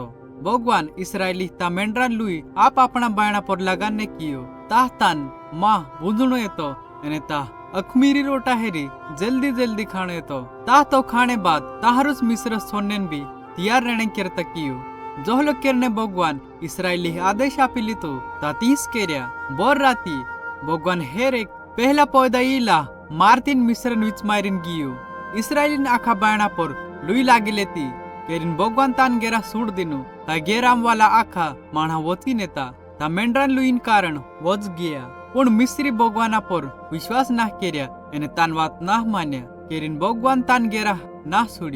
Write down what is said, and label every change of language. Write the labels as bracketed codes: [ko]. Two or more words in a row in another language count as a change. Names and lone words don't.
[bhb] भगवान इसराइली ता मेंढरा लुई आप अपना बायणा पर लगाने कियो ताहतान माँ बुझणो येतो अने ता अखमीरी रोटा हेरी जल्दी जल्दी खाणो येतो ता तो खाने बाद ताहरुस मिस्र सोनेन भी तैयार रहने करता कियो। जोहलो करने भगवान इसराइली आदेश आपी लीतो ता तीस केर्या बोर राती भगवान हेर एक पहला पैदा इला मार्तिन मिस्रन विच मारिन गियो। इसराइलीन आखा बायणा पर लुई लागी लेती केरिन भगवान तान गेरा सूड दिनु ता गेराम वाला आखा माणा वची नेता ता मेंढरान लुईन कारण वच गया पण मिस्री भगवाना पर विश्वास ना केर्या एने तान वात ना मान्या केरिन भगवान तान गेरा ना सुड्यो।